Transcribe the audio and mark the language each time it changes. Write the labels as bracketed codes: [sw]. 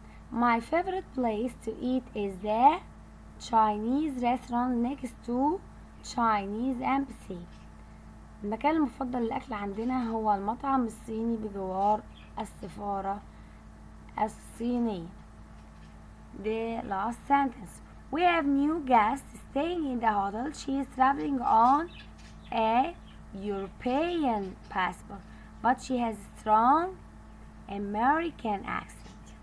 [en] My favorite place to eat is the Chinese restaurant next to Chinese embassy. [ar] المكان المفضل للأكل عندنا هو المطعم الصيني بجوار السفارة الصينية. [en] The last sentence. We have new guests staying in the hotel. She is traveling on a European passport, but she has a strong American accent.